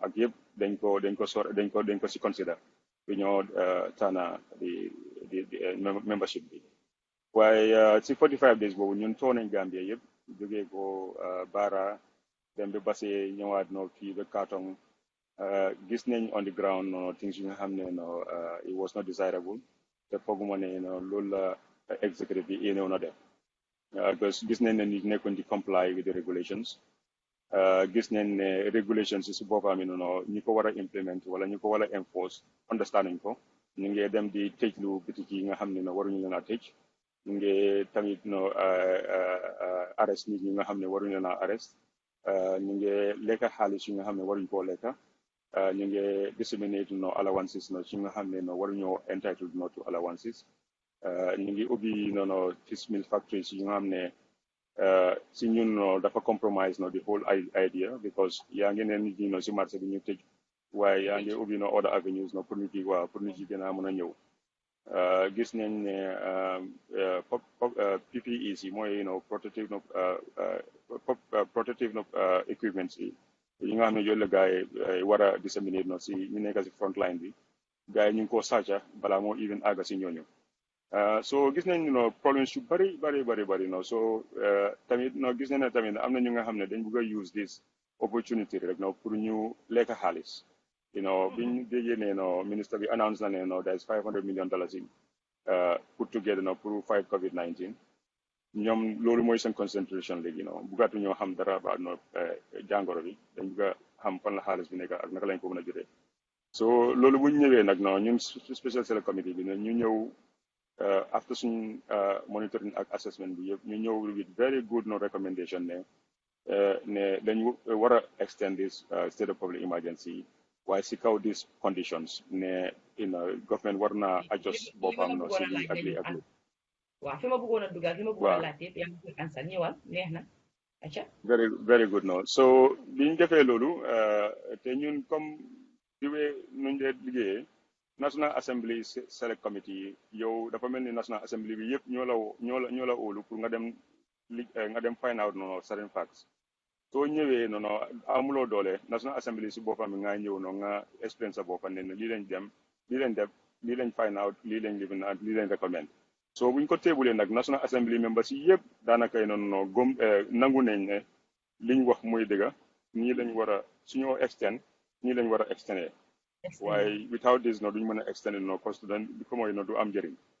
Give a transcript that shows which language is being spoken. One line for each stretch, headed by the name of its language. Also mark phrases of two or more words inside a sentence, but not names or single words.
Wolof: Ak yëpp dañ ko si consider. Tana
English: the membership
Wolof: bi. Waaye ci 45 days boobu ñun toog nañ Gambia yëpp jógee ko Barra dem ba Basse ñëwaat fii ba Kartong gis nañ
English: on the ground things
Wolof: yu nga xam ne
English: it was not desirable
Wolof: te fooguma ne loolu la executive bi yéenew na def because gis nañ ne nit nekkuñ di
English: comply with the regulations
Wolof: gis nañ ne regulations yi si boppam ñi ko war a implement wala ñi ko war a enforce understanding ko ñu ngi dem di tëj lu bitik yi nga xam ne waruñu leen a tëj ñu ngi tamit arrest nit ñi nga xam ne waruñu leen a arrest ñu ngi lekka xaalis yi nga xam ne waruñu koo lekka ñu ngi
English: disseminate allowances
Wolof: ci nga xam ne waruñoo
English: entitled to allowances
Wolof: ñu ngi ubbi
English: fish meal factories
Wolof: yi nga xam ne si ñun no dafa compromise no
English: the whole idea because
Wolof: yaa ngi ne nit ñi no si marché bi ñu tëj waaye yaa ngi ubbi no
English: other avenues
Wolof: no pour nit yi waaw pour nit yi gën a mën a ñëw gis nañ ne PPEs yi mooy
English: protective protective equipments
Wolof: yi nga xam ne yooyu la gars yi war a disséminer no si ñu nekk si
English: front line
Wolof: bi gars yi ñu ngi koo sàcca balaa moo even àgga si ñooñu so gis nañ problems yu bari no so tamit gis nañ ne tamit am na ñu nga xam ne dañ bëgg a
English: use this opportunity
Wolof: rek pour ñu lekk xaalis biñ déggee ne ministre bi announce na ne
English: there is $500 million in put together
Wolof: pour fight COVID-19 ñoom loolu mooy seen concentration léegi buggaatu ñoo xam dara ba jàngoro bi dañ bëgg a xam fan la xaalis bi nekk ak naka lañ ko mën a jotee so loolu bu ñu ñëwee nag ñun
English: special select committee
Wolof: bi ne ñu ñëw after suñ monitoring ak assessment bi yëpp ñu ñëw
English: with very good recommendation
Wolof: ne dañ war a
English: extend this state of public emergency
Wolof: waaye si kaw
English: these conditions
Wolof: ne government war na adjust boppam si lii ak lii ak lii waaw fi ma bëggoon a dugal fi ma bëggoon a laajte yëpp yaa ngi koy ansal ñëwal neex na acca
English: very very good so
Wolof: biñ defee loolu te ñun comme di wee nuñ dee liggéeyee National Assembly Select Committee yow dafa mel ni National Assembly bi yëpp ñoo la óolu pour nga dem
English: find out certain facts
Wolof: soo ñëwee amuloo doole National Assembly si boppam bi nga ñëw nga explain sa boppam ne lii lañ dem lii lañ def lii lañ
English: find out
Wolof: lii lañ
English: living out
Wolof: lii lañ recommend so buñ ko teebulee nag National Assembly members yi yëpp daanaka gom nangu nañ ne liñ wax muy dëgga nii lañ war a suñoo extend nii lañ war a extendee waaye
English: without this
Wolof: duñ mën a extend
French: parce que
Wolof: mooy du am njëriñ